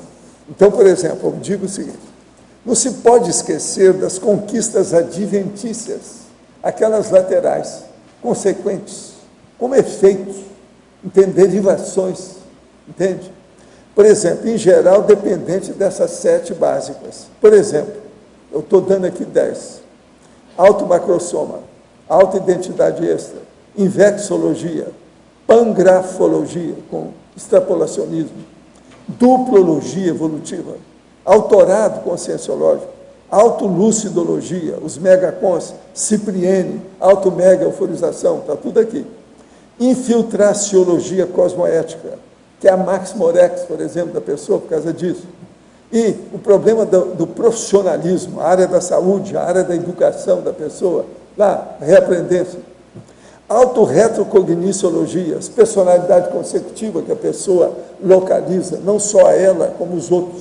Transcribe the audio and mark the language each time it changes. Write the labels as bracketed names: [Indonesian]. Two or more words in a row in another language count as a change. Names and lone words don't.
[Portuguese] Então, por exemplo, eu digo o seguinte, não se pode esquecer das conquistas adventícias, aquelas laterais, consequentes, como efeitos, entende? Derivações, entende? Por exemplo, em geral, dependente dessas 7 básicas. Por exemplo, eu estou dando aqui 10. Automacrosoma, autoidentidade extra, invexologia, pangrafologia, com extrapolacionismo, duplologia evolutiva, autorado conscienciológico, autolucidologia, os megacons, cipriene, automega euforização, está tudo aqui. Infiltraciologia cosmoética, que é a Max Morex, por exemplo, da pessoa, por causa disso. E o problema do profissionalismo, a área da saúde, a área da educação da pessoa, lá, reaprendência. Autorretrocogniciologias, personalidade consecutiva que a pessoa localiza, não só a ela, como os outros.